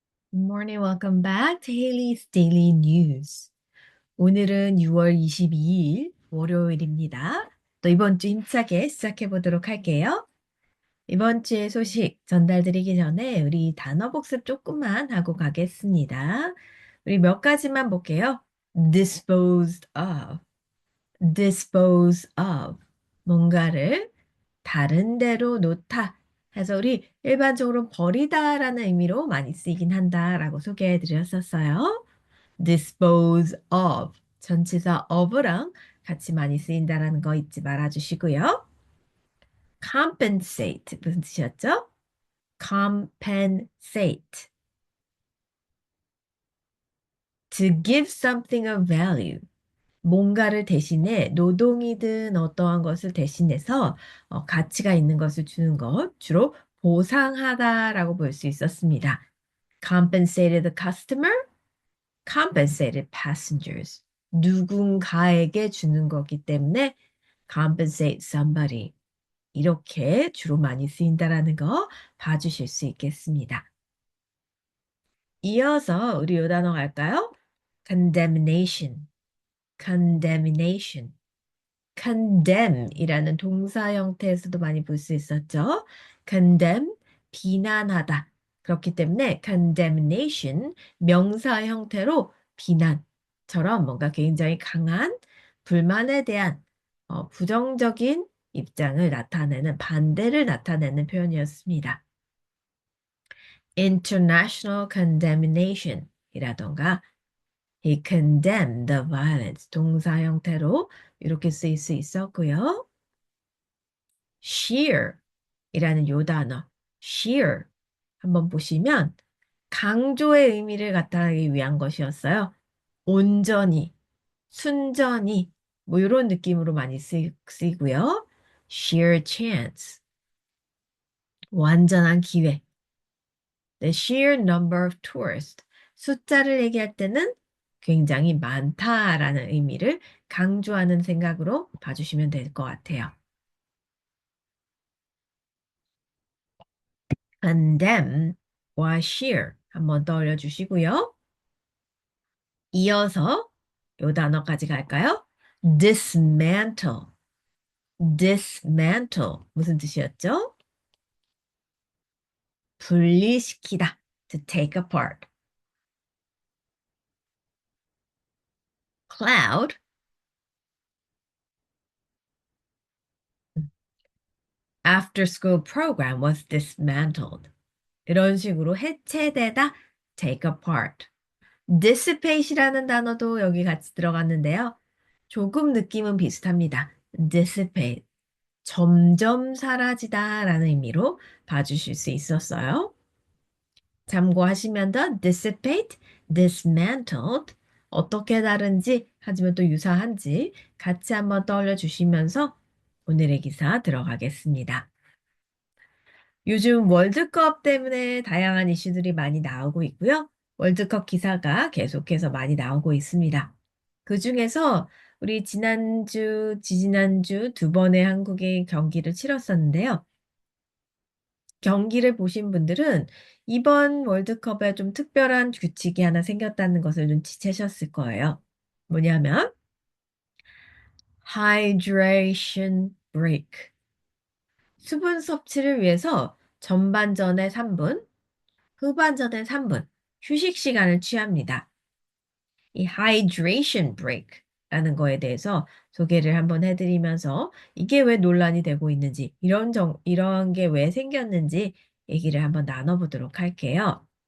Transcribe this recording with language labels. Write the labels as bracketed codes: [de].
[en] Good morning, welcome back to Haley's Daily News. [ko] 오늘은 6월 22일 월요일입니다. 또 이번 주 힘차게 시작해 보도록 할게요. 이번 주의 소식 전달드리기 전에 우리 단어 복습 조금만 하고 가겠습니다. 우리 몇 가지만 볼게요. [en] disposed of, dispose of. [ko] 뭔가를 다른 데로 놓다 해서 우리 일반적으로 버리다라는 의미로 많이 쓰이긴 한다라고 소개해 드렸었어요. dispose of 전치사 of랑 같이 많이 쓰인다라는 거 잊지 말아 주시고요. compensate 무슨 뜻이었죠? [en] compensate to give something a value [ko] 뭔가를 대신에 노동이든 어떠한 것을 대신해서 가치가 있는 것을 주는 것, 주로 보상하다라고 볼 수 있었습니다. [en] compensated the customer, compensated passengers. [ko] 누군가에게 주는 거기 때문에 compensate somebody. 이렇게 주로 많이 쓰인다라는 거 봐주실 수 있겠습니다. 이어서 우리 요 단어 갈까요? [en] condemnation, condemnation. [ko] condemn이라는 동사 형태에서도 많이 볼 수 있었죠. condemn, 비난하다. 그렇기 때문에 condemnation, 명사 형태로 비난처럼 뭔가 굉장히 강한 불만에 대한 부정적인 입장을 나타내는, 반대를 나타내는 표현이었습니다. [en] international condemnation 이라던가 He condemned the violence. [ko] 동사 형태로 이렇게 쓰일 수 있었고요. sheer 이라는 요 단어, sheer 한번 보시면 강조의 의미를 나타내기 위한 것이었어요. 온전히, 순전히 뭐 이런 느낌으로 많이 쓰이고요. [en] sheer chance, [ko] 완전한 기회. [en] The sheer number of tourists. [ko] 숫자를 얘기할 때는 굉장히 많다라는 의미를 강조하는 생각으로 봐주시면 될 것 같아요. condemn와 sheer 한번 떠올려 주시고요. 이어서 요 단어까지 갈까요? dismantle. dismantle 무슨 뜻이었죠? [en] 분리시키다. to take apart. cloud after school program was dismantled. [ko] 이런 식으로 해체되다, [en] take apart. [ko] dissipate이라는 단어도 여기 같이 들어갔는데요. 조금 느낌은 비슷합니다. [en] dissipate. [ko] 점점 사라지다라는 의미로 봐주실 수 있었어요. 참고하시면 더 dissipate, dismantled 어떻게 다른지 하지만 또 유사한지 같이 한번 떠올려 주시면서 오늘의 기사 들어가겠습니다. 요즘 월드컵 때문에 다양한 이슈들이 많이 나오고 있고요. 월드컵 기사가 계속해서 많이 나오고 있습니다. 그중에서 우리 지난주, 지지난주 두 번의 한국의 경기를 치렀었는데요. 경기를 보신 분들은 이번 월드컵에 좀 특별한 규칙이 하나 생겼다는 것을 눈치채셨을 거예요. [en] 뭐냐면 hydration break. [ko] 수분 섭취를 위해서 전반전에 3분, 후반전에 3분 휴식 시간을 취합니다. 이 hydration break라는 거에 대해서 소개를 한번 해드리면서 이게 왜 논란이 되고 있는지, 이런 게 왜 생겼는지 얘기를 한번 나눠보도록 할게요.